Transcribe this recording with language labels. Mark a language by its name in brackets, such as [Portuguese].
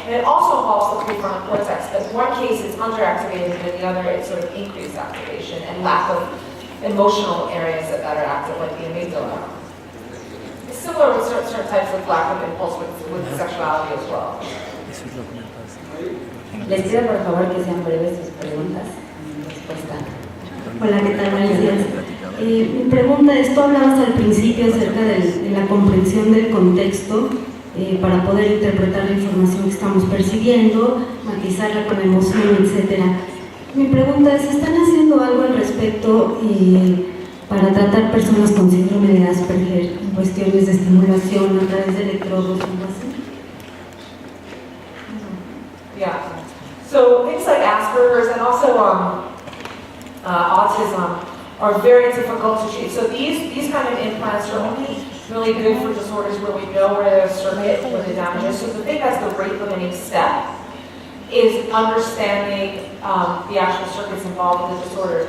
[English] And it also involves the prefrontal cortex, but in one case it's underactivated, and in the other it's sort of increased activation and lack of emotional areas that are active, like the amygdala. It's similar with certain types of lack of impulse with sexuality as well. [Spanish] Les pido por favor que sean breves sus preguntas. Respuesta. Hola, ¿qué tal? Buenos días. Mi pregunta es, tú hablabas al principio acerca de la comprensión del contexto para poder interpretar la información que estamos percibiendo, matizarla con emoción, etc. Mi pregunta es, ¿están haciendo algo al respecto para tratar personas con síndrome de Asperger en cuestiones de estimulación a través de electrodos o algo así? [English] Yeah. So things like Asperger's and also autism are very difficult to treat. So these kind of implants are only really good for disorders where we know where the circuit, where the damage is. So the thing that's the rate limiting step is understanding the actual circuits involved with the disorders.